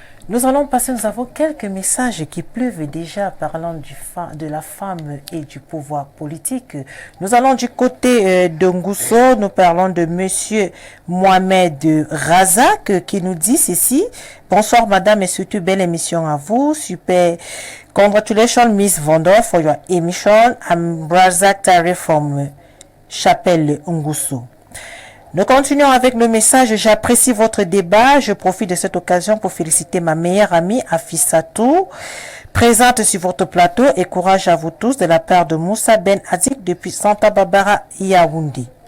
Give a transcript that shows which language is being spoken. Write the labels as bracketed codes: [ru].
[fr] Nous allons passer, nous avons quelques messages qui pleuvent déjà parlant de la femme et du pouvoir politique. Nous allons du côté de Ngousso, nous parlons de monsieur Mohamed Razak qui nous dit ceci. Bonsoir madame et surtout belle émission à vous. Super. [en] Congratulations Miss Vondor for your emission. I'm Razak Tari from Chapelle Ngousso. [fr] Nous continuons avec le message. J'apprécie votre débat. Je profite de cette occasion pour féliciter ma meilleure amie Afissatou, présente sur votre plateau, et courage à vous tous de la part de Moussa Ben Azik depuis Santa Barbara, Yaoundé.